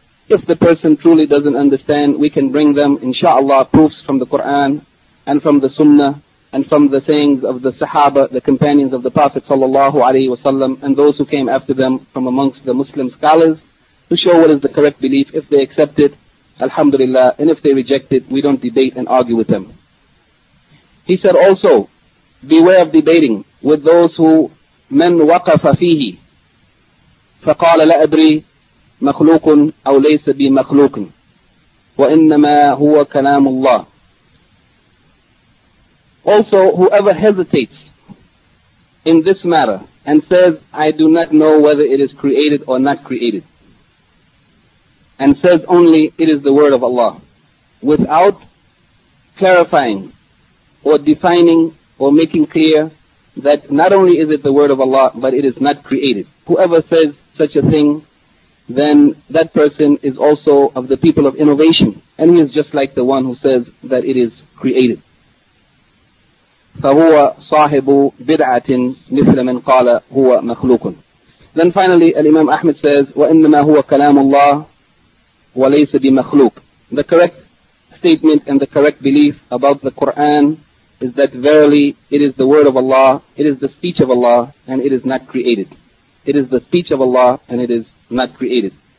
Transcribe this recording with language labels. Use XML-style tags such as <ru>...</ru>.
<en>If the person truly doesn't understand, we can bring them, inshallah, proofs from the Quran and from the Sunnah and from the sayings of the Sahaba, the companions of the Prophet sallallahu alaihi wasallam, and those who came after them from amongst the Muslim scholars, to show what is the correct belief. If they accept it, alhamdulillah, and if they reject it, we don't debate and argue with them. He said also, beware of debating with those who</en> <ar>من وقف فيه فقال لا أدري مخلوق أو ليس بمخلوق وإنما هو كلام الله.</ar> <en>Also, whoever hesitates in this matter and says, I do not know whether it is created or not created, and says only it is the word of Allah, without clarifying or defining or making clear that not only is it the word of Allah, but it is not created. Whoever says such a thing, then that person is also of the people of innovation, and he is just like the one who says that it is created.</en> <ar>فَهُوَ صَاحِبُ بِدْعَةٍ مِثْلَ مَنْ قَالَ هُوَ مَخْلُوقٌ.</ar> <en>Then finally, Al-Imam Ahmed says,</en> <ar>وَإِنَّمَا هُوَ كَلَامُ اللَّهِ وَلَيْسَ بِمَخْلُوقٍ.</ar> <en>The correct statement and the correct belief about the Quran is that verily it is the word of Allah, it is the speech of Allah, and it is not created. It is the speech of Allah and it is not created.</en>